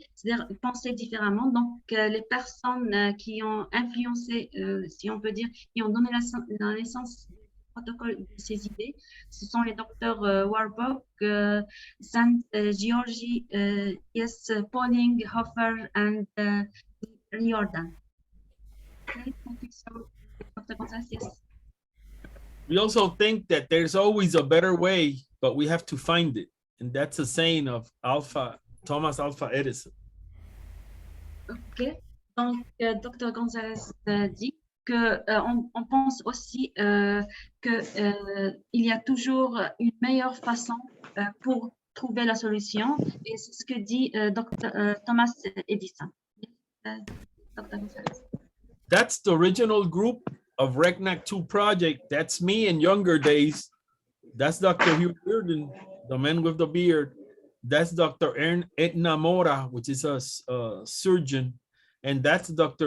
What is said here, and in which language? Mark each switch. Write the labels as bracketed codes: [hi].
[fr] C'est-à-dire penser différemment. Donc, les personnes qui ont influencé, si on peut dire, qui ont donné la naissance du protocole de ces idées. Ce sont les docteurs Warburg, Sant, Georgi, yes, Pauling, Hofer, and Riordan. [en] Okay, thank you so much, Dr. Gonzalez. Yes. We also think that there's always a better way, but we have to find it. And that's a saying of Thomas Alva Edison. [fr] Ok, donc Dr. Gonzalez dit que on pense aussi que il y a toujours une meilleure façon pour trouver la solution, et c'est ce que dit Thomas Edison. Dr. Gonzalez. [en] That's the original group of RECNAC 2 project. That's me in younger days. That's Dr. Hugh Reardon, the man with the beard. That's Dr. Edna Mora, which is a surgeon. And that's Dr.